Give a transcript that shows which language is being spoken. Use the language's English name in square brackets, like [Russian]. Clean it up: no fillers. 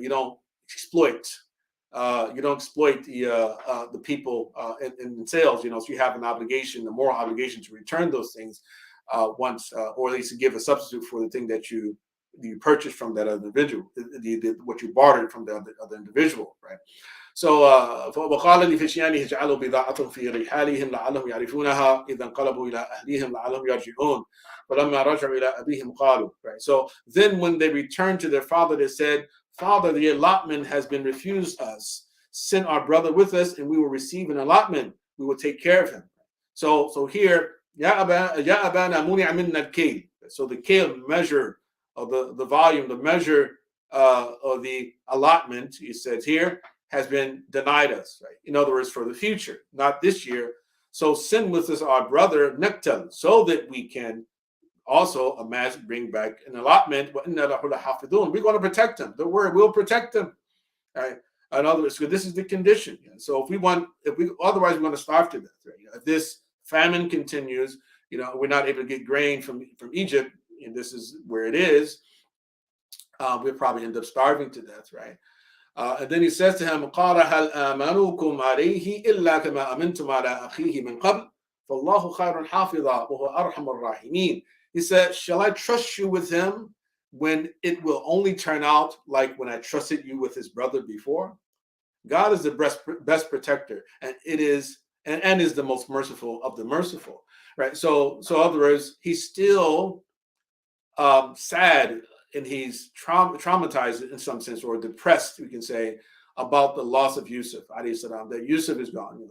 [English] You don't exploit. You don't exploit the people in sales. So you have an obligation, a moral obligation to return those things once, or at least to give a substitute for the thing that you purchased from that other individual, what you bartered from the other individual, right? [Arabic] So وقال لفتيانه اجعلوا بضاعتهم في رحالهم لعلهم يعرفونها إذا انقلبوا إلى أهلهم لعلهم يرجعون فلما رجعوا إلى أبيهم قالوا. [English] Right. So then when they returned to their father, they said, Father, the allotment has been refused us. Send our brother with us, and we will receive an allotment. We will take care of him. So here, [Arabic] يا أبانا منع منا الكيل. [English] So the kale measure of the volume, the measure of the allotment, he says here, has been denied us, right? In other words, for the future, not this year. So send with us our brother Nektal, so that we can also bring back an allotment. We're going to protect him. The word will protect him. Right? In other words, so this is the condition. So otherwise we're going to starve to death. Right? If this famine continues, we're not able to get grain from Egypt, and this is where it is, we'll probably end up starving to death, right? And then he says to him, [Arabic] قال هل آمنوكم عليه إلا كما أمنتم على أخيه من قبل فالله خير حافظا وهو أرحم الراحمين. [English] He said, shall I trust you with him when it will only turn out like when I trusted you with his brother before? God is the best protector, and is the most merciful of the merciful, right? So in other words, he's still sad, and he's traumatized in some sense, or depressed, we can say, about the loss of Yusuf, alayhi salam, that Yusuf is gone.